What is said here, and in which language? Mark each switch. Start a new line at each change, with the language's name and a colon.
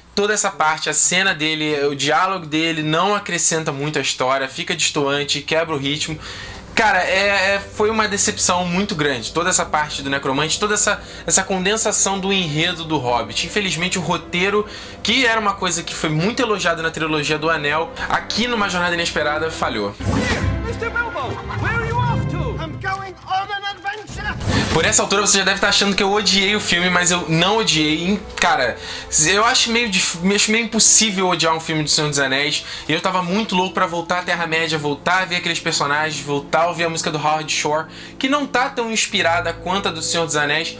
Portuguese: toda essa parte, a cena dele, o diálogo dele não acrescenta muito a história, fica destoante, quebra o ritmo. Cara, foi uma decepção muito grande. Toda essa parte do Necromante, toda essa condensação do enredo do Hobbit. Infelizmente, o roteiro, que era uma coisa que foi muito elogiada na trilogia do Anel, aqui numa Jornada Inesperada falhou.
English: Mr. Bilbo, where are you off to? I'm going on an adventure.
Portuguese: Por essa altura você já deve estar achando que eu odiei o filme, mas eu não odiei. Cara, eu acho meio impossível odiar um filme do Senhor dos Anéis. E eu tava muito louco pra voltar à Terra-média, voltar a ver aqueles personagens, voltar a ouvir a música do Howard Shore, que não tá tão inspirada quanto a do Senhor dos Anéis.